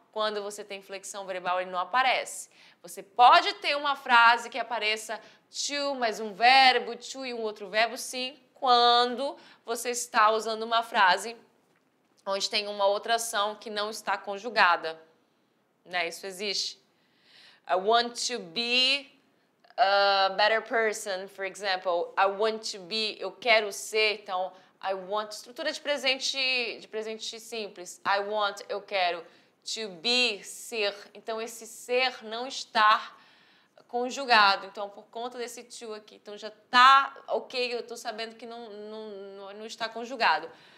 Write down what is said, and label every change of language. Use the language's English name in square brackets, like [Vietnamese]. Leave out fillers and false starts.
[Portuguese] Quando você tem flexão verbal, ele não aparece. Você pode ter uma frase que apareça to, mais um verbo, to e um outro verbo, sim, quando você está usando uma frase onde tem uma outra ação que não está conjugada. Né? Isso existe. [English] I want to be a better person, for example. I want to be, [Portuguese] eu quero ser, então, I want, estrutura de presente simples. I want, eu quero. To be, ser. Então, esse ser não está conjugado. Então, por conta desse to aqui. Então, já está ok, eu estou sabendo que não está conjugado.